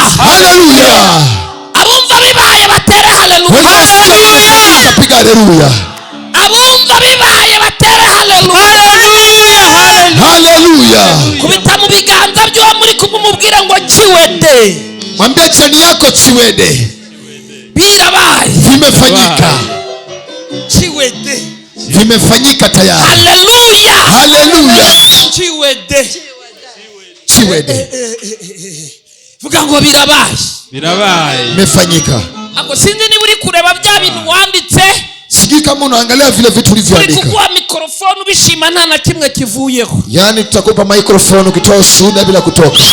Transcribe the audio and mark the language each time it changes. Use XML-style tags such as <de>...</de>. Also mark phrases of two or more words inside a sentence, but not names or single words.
<rw>Haleluya. abumva bibaye batere haleluya.</rw> <sw>Haleluya. Piga haleluya.</sw> <rw>abumva bibaye batere haleluya. Haleluya. kubita mu biganza by'uwo muri kumumubwira ngo kiwede,</rw> <sw>Mwambie jirani yako chiwede.</sw> <rw>Birabaye.</rw> <sw>Vimefanyika. Chiwede. Vimefanyika tayari. Haleluya. Haleluya. Chiwede. Chiwede.</sw> <rw>Vuga ngo birabaye. Birabaye.</rw> <sw>Vimefanyika.</sw> <rw>Ako sinzi niba uri kureba bya bintu wanditse.</rw> <sw>Sijui kama unaangalia vile vitu ulivyoandika.</sw> <rw>Kukuwa mikrofoni ubishima nta na kimwe kivuyeho.</rw> <sw>Yani tutakupa microphone ukitoa ushuhuda bila kutoka.</sw>